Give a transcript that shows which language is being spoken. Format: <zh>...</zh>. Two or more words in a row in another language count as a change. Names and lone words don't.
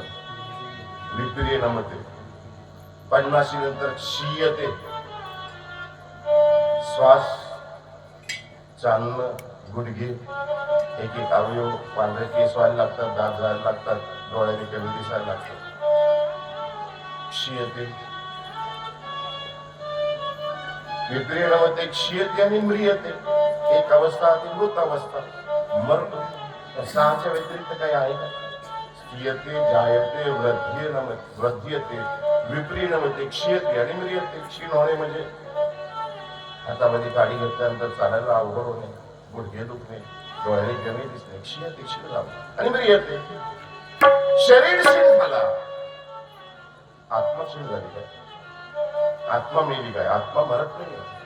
<sa>विपरिणमते. 50 नंतर क्षीयते.</sa> <mr>श्वास, चालणं, गुडघे, एक एक अवयव, पांढरे केस व्हायला लागतात, दात जायला लागतात, डोळ्याने कमी दिसायला लागतात.</mr> <sa>क्षीयते. विपरिणमते क्षीयते आणि म्रियते.</sa> <mr>एक अवस्था ती मृत अवस्था, मरतो. 6च्या व्यतिरिक्त काही आहे का?</mr> <sa>स्त्रियते जायते वृद्धियते विपरिणमते क्षीयते आणि म्रियते.</sa> <mr>क्षीण होणे म्हणजे हातामध्ये काडी घेतल्यानंतर चालायला अवघड होणे, गुडघे दुखणे, डोळ्याने कमी दिसणे. क्षीयते क्षीण झालं आणि म्रियते. शरीर क्षीण झाला, आत्मा क्षीण झाली काय? आत्मा मेली काय? आत्मा मरत नाही.</mr>